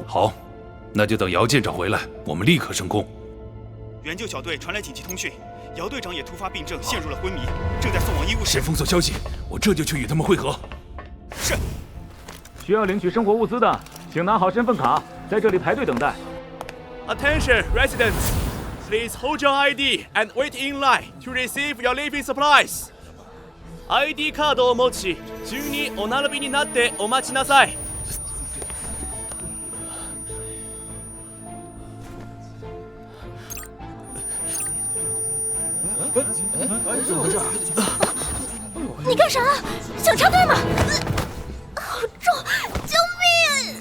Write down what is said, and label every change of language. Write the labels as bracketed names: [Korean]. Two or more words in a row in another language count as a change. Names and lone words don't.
[Chinese] 好，那就等姚舰长回来，我们立刻升空。援救小队传来紧急通讯，姚队长也突发病症，陷入了昏迷，正在送往医务室。先封锁消息，我这就去与他们会合。是。需要领取生活物资的，请拿好身份卡，在这里排队等待。 [English] Attention, residents! Please hold your ID and wait in line to receive your living supplies. [Japanese] ID カードを持ち、順にお並びになってお待ちなさい。 [Chinese] 怎么回事？你干啥？想插队吗？好重！救命！